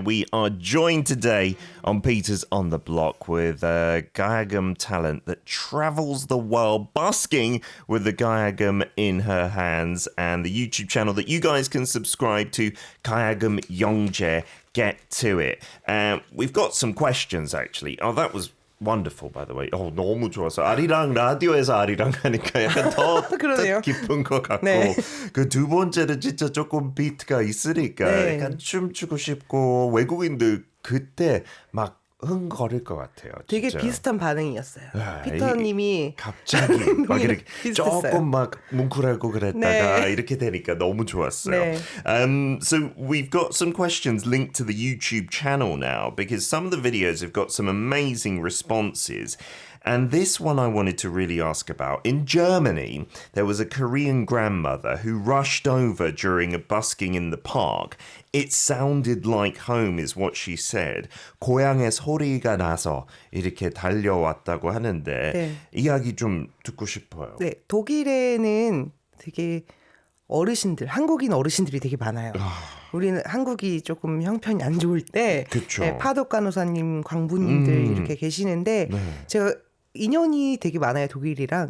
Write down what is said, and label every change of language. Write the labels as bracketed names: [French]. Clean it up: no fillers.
[English] We are joined today on Peters on the Block with a Gayagum talent that travels the world busking with the Gayagum in her hands, and the YouTube channel that you guys can subscribe to, Gayagum Young-jae. Get to it. We've got some questions actually. Oh, that was wonderful, by the way. [Korean] 너무 좋았어. 아리랑 라디오에서 아리랑 하니까 약간 더 깊은 것 같고 네. 그 두 번째는 진짜 조금 비트가 있으니까 네. 약간 춤추고 싶고 외국인들 그때 막 흥거릴 것 같아요. 되게 진짜. 비슷한 반응이었어요. 아, 피터님이 갑자기 막 이렇게 비슷했어요. 조금 막 뭉클하고 그랬다가 네. 이렇게 되니까 너무 좋았어요. 네. [English] So we've got some questions linked to the YouTube channel now because some of the videos have got some amazing responses. And this one I wanted to really ask about. In Germany, there was a Korean grandmother who rushed over during a busking in the park. It sounded like home is what she said. [Korean] 고향의 소리가 나서 이렇게 달려왔다고 하는데 네. 이야기 좀 듣고 싶어요. 네, 독일에는 되게 어르신들, 한국인 어르신들이 되게 많아요. 우리는 한국이 조금 형편이 안 좋을 때 네, 파독 간호사님, 광부님들 이렇게 계시는데 제가 인연이 되게 많아요, 독일이랑.